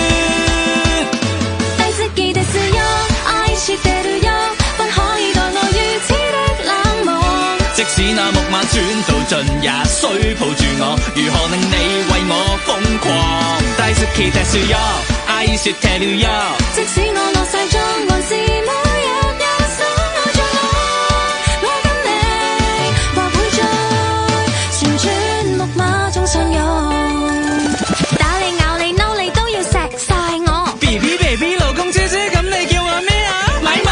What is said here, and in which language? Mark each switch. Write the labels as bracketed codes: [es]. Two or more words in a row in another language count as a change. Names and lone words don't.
[ja] 大好きですよ愛してるよ [yue] 不可以待我如此的冷漠。即使那木馬轉到盡，也需抱住我。如何令你為我瘋狂？ [ja] 大好きですよ愛してるよ [yue] 即使我落晒妝還是每日也深愛着我跟你或會在旋轉木馬中相擁打你咬你嬲你都要錫晒我 [en] Baby baby [yue] 老公姐姐咁你叫我咩啊？咪咪